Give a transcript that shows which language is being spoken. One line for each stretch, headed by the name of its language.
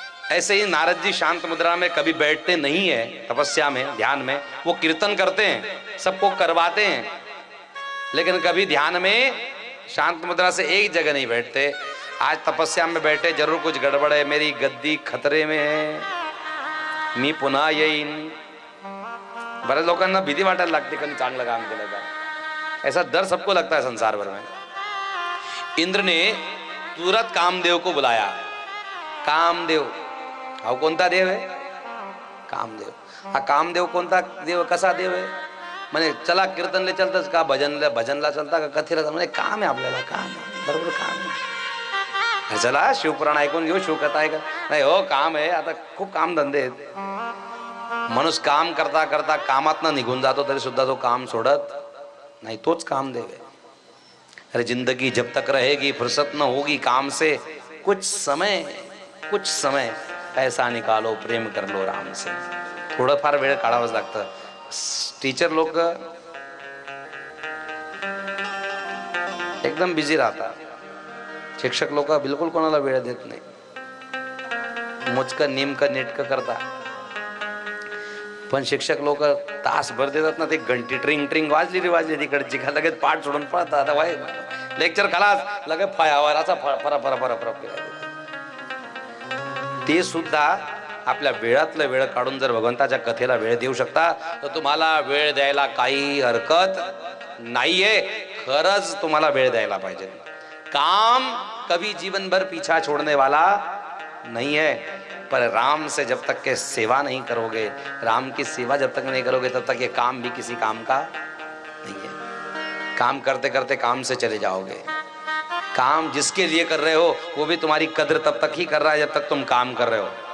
Hindi: ऐसे ही नारद जी शांत मुद्रा में कभी बैठते नहीं है, तपस्या में ध्यान में वो कीर्तन करते हैं, सबको करवाते हैं, लेकिन कभी ध्यान में शांत मुद्रा से एक जगह नहीं बैठते। आज तपस्या में बैठे, जरूर कुछ गड़बड़ है, मेरी गद्दी खतरे में है,
Marathi: मी पुन्हा येईन। बऱ्याच लोकांना भीती वाटायला लागते कधी चांगलं काम केलं का,
Hindi: ऐसा डर सबको लगता है संसार भर में। इंद्र ने तुरंत कामदेव को बुलाया।
Marathi: कामदेव हा कोणता देव है? कामदेव। हा कामदेव कोणता देव, कसा देव आहे? म्हणे चला कीर्तनले चलतच का, भजनला चलता का, कथेला? म्हणे काम आहे आपल्याला, काम बरोबर काम आहे, चला शिवपुराण ऐकून घेऊ, शिवकथा ऐका. नाही हो, काम आहे, आता खूप काम धंदे आहेत. माणूस काम करता करता कामातनं निघून जातो तरी सुद्धा तो काम सोडत नहीं, तोच कामदेव है.
Hindi: अरे जिंदगी जब तक रहेगी फुर्सत न होगी काम से, कुछ समय पैसा निकालो, प्रेम कर लो राम से.
Marathi: थोड़ा फार वेळ काढावाच लागतं. टीचर लोक एकदम बिझी राहतात, शिक्षक लोक बिलकुल कोणाला वेळ देत नाही, मोजकं नेमकं नेटकं करतात. पण शिक्षक लोक तासभर देतात ना, ते घंटी ट्रिंग ट्रिंग वाजली रे वाजली तिकडची का लगेच पाठ सोडून पळतात. आता वाय लेक्चर खलास, लगेच फळावराचा फरा फरा फरा फरा ते सुद्धा आपल्या वेळातलं वेळ काढून जर भगवंताच्या कथेला वेळ देऊ शकता तर तुम्हाला वेळ द्यायला काही हरकत नाहीये. खरंच तुम्हाला वेळ द्यायला पाहिजे.
Hindi: काम कभी जीवन भर पीछा छोड़ने वाला नहीं है, पर राम से जब तक के सेवा नहीं करोगे, राम की सेवा जब तक नहीं करोगे, तब तक ये काम भी किसी काम का नहीं है. काम करते करते काम से चले जाओगे. काम जिसके लिए कर रहे हो वो भी तुम्हारी कद्र तब तक ही कर रहा है जब तक तुम काम कर रहे हो.